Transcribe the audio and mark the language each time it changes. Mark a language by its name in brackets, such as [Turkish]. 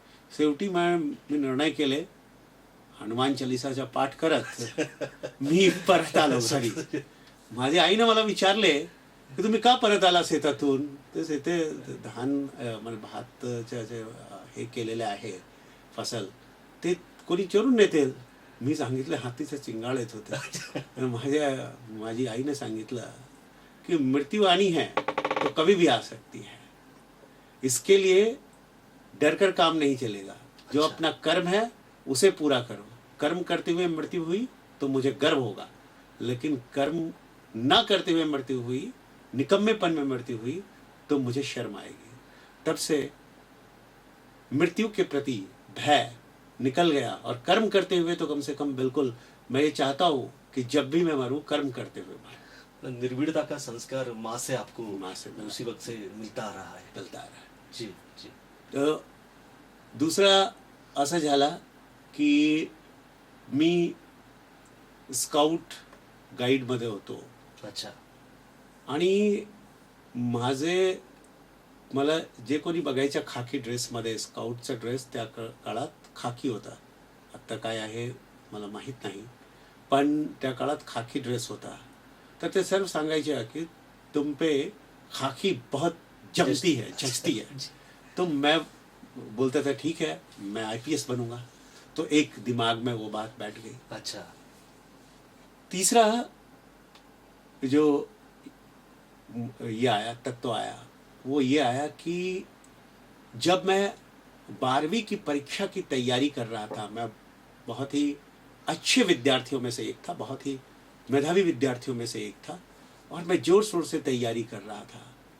[Marathi] शेवटी मी निर्णय केले, हनुमान चालिसाचा पाठ करत मी परत आलो घरी. माझ्या आईने मला विचारले की तुम्ही का परत आला शेतातून? ते धान म्हणजे भातच्या जे हे केलेले आहे फसल, ते कोणी चोरून नेते. मी सांगितलं हत्तीचं चिंगाळ येत होते. माझी आईने सांगितलं कि [Hindi] मृत्यु आनी है तो कभी भी आ सकती है, इसके लिए डर कर काम नहीं चलेगा. जो अपना कर्म है उसे पूरा करो. कर्म करते हुए मृत्यु हुई तो मुझे गर्व होगा, लेकिन कर्म ना करते हुए मृत्यु हुई, निकम्मेपन में मृत्यु हुई, तो मुझे शर्म आएगी. तब से मृत्यु के प्रति भय निकल गया, और कर्म करते हुए तो कम से कम बिल्कुल मैं ये चाहता हूँ कि जब भी मैं मरूँ कर्म करते हुए मरूँ। निर्भीड़ता का संस्कार माँ से आपको माँ से मिला। उसी वक्त से मिलता आ रहा है। मिलता रहा है। जी जी। [Marathi] तर दुसरा असं झाला की मी स्काउट गाईडमध्ये होतो, [Hindi] अच्छा. [Marathi] आणि माझे मला जे कोणी बघायच्या खाकी ड्रेसमध्ये, स्काउटचा ड्रेस त्या काळात खाकी होता, आत्ता काय आहे मला माहीत नाही, पण त्या काळात खाकी ड्रेस होता. तर ते सर्व सांगायचे की [Hindi] तुम पे खाकी बहुत जमती है, जचती है. तो मैं बोलता था ठीक है मैं आईपीएस बनूंगा. तो एक दिमाग में वो बात बैठ गई. अच्छा. तीसरा जो ये आया, तत्व आया, वो ये आया कि जब मैं 12वीं की परीक्षा की तैयारी कर रहा था, मैं बहुत ही अच्छे विद्यार्थियों में से एक था, बहुत ही मेधावी विद्यार्थियों में से एक था, और मैं जोर शोर से तैयारी कर रहा था.